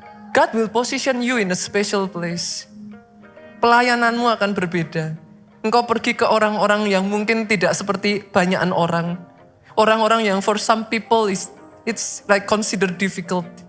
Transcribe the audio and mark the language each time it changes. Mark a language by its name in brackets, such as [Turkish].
[English] God will position you in a special place. [Indonesian] Pelayananmu akan berbeda. Engkau pergi ke orang-orang yang mungkin tidak seperti banyakan orang. Orang-orang yang [English] for some people it's like considered difficult.